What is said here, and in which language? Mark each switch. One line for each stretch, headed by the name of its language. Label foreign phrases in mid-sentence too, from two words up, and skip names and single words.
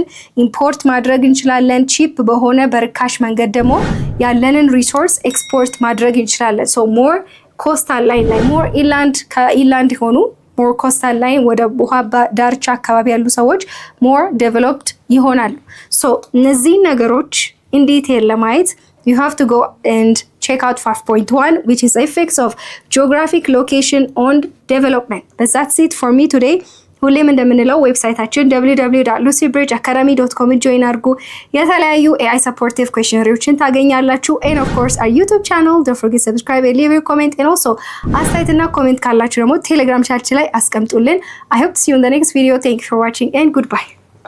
Amharic: ኢምፖርት ማድረግ እንችላለን። ቺፕ በሆነ በርካሽ መንገድ ደግሞ ያለንን ሪሶርስ ኤክስፖርት ማድረግ እንችላለን።
English: more coastal line
Amharic: ላይ
English: more inland
Amharic: ከኢንላንድ ሆኑ
English: more coastal line
Amharic: ወደ ውሃ ዳርቻ አካባቢ ያሉ ሰዎች
English: more developed
Amharic: ይሆናሉ። እነዚህ ነገሮች
English: in detail
Amharic: ለማየት
English: you have to go and check out 5.1 which is effects of geographic location on development. But that's it for me today.
Amharic: ሁሌም እንደምንለው ዌብሳይታችን
English: www.lucybridgeacademy.com
Amharic: ጆይን አድርጉ። የተለያዩ
English: AI supportive questionnaires ታገኛላችሁ። And of course our YouTube channel, don't forget to subscribe and leave a comment. And also
Amharic: አስተያየትና ኮሜንት ካላችሁ ደግሞ ቴሌግራም ቻናላችን ላይ አስቀምጡልን።
English: I hope to see you in the next video. Thank you for watching and goodbye.